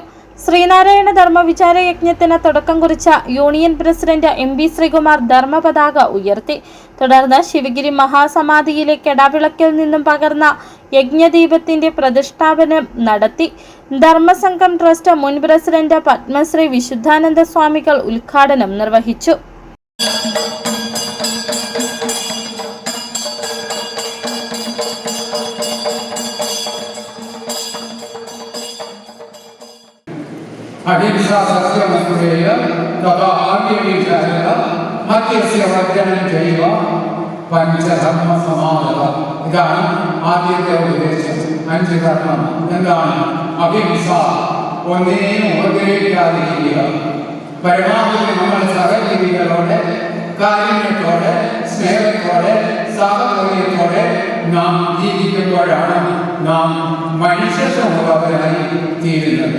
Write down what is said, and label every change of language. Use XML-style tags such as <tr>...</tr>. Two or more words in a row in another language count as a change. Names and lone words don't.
<ml>ശ്രീനാരായണ ധർമ്മ വിചാരയജ്ഞത്തിന് തുടക്കം കുറിച്ച യൂണിയൻ പ്രസിഡന്റ് MB ശ്രീകുമാർ ധർമ്മ പതാക ഉയർത്തി. തുടർന്ന് ശിവഗിരി മഹാസമാധിയിലെ കെടാവിളക്കിൽ നിന്നും പകർന്ന യജ്ഞദീപത്തിന്റെ പ്രതിഷ്ഠാപനം നടത്തി. ധർമ്മസംഘം ട്രസ്റ്റ് മുൻ പ്രസിഡന്റ് പത്മശ്രീ വിശുദ്ധാനന്ദ സ്വാമികൾ ഉദ്ഘാടനം നിർവഹിച്ചു.</ml> <sa>अहिंसा सत्यमस्तेय तथा आर्यविचारः मत्यस्य वर्जनं चैव पञ्चधर्म समादः.</sa> <ml>इदानीम् आद्यത്തെ ഉപദേശം പഞ്ചധർമ്മം എന്താണ്? അഹിംസ, ഒന്നിനെയും ഉപദ്രവിക്കാതിരിക്കുക. പരമാവധി നമ്മൾ സഹജീവികളോടെ കാരുണ്യത്തോടെ സ്നേഹത്തോടെ സഹകരണത്തോടെ നാം ജീവിക്കുമ്പോഴാണ് നാം മനുഷ്യസമൂഹവരായി തീരുന്നത്.</ml>